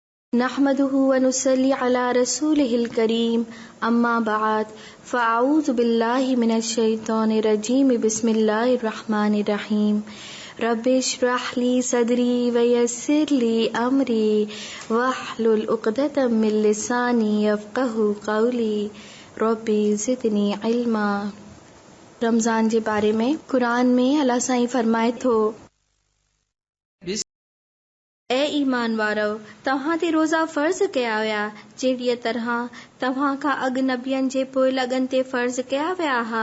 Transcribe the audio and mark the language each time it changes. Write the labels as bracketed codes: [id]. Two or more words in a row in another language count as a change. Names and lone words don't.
[ar] نحمده ونصلي على رسوله الكريم أما بعد فأعوذ بالله من الشيطان الرجيم بسم الله الرحمن الرحيم رب اشرح لي صدري ويسر لي أمري واحلل عقدة من لساني يفقهوا قولي رب زدني علما. [sd] रमज़ान जे बारे में कुरान में अल्लाह साईं फरमाए थो, ए ईमान वारो, तव्हां ते रोज़ा फ़र्ज़ कया विया जहिड़ीअ तरह तव्हां खां अॻु नबियनि जे पोइलॻनि ते फ़र्ज़ कया विया हा।